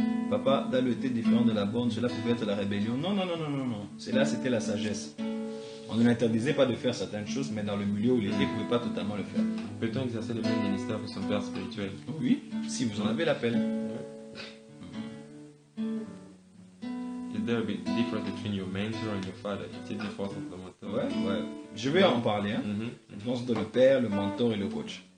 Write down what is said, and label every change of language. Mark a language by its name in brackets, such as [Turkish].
[French] Papa, dans le thé différent de la borne, cela pouvait être la rébellion. Non, non, non, non, non, non. Cela, c'était la sagesse. On ne l'interdisait pas de faire certaines choses, mais dans le milieu où il était, il ne pouvait pas totalement le faire. Peut-on exercer le même ministère pour son père spirituel? Oui, si vous en avez l'appel. [English] Is there a big difference between your mentor and your father? [French] Il y a une différence entre le mentor. Ouais, ouais. Je vais en parler. Hein. La différence entre le père, le mentor et le coach.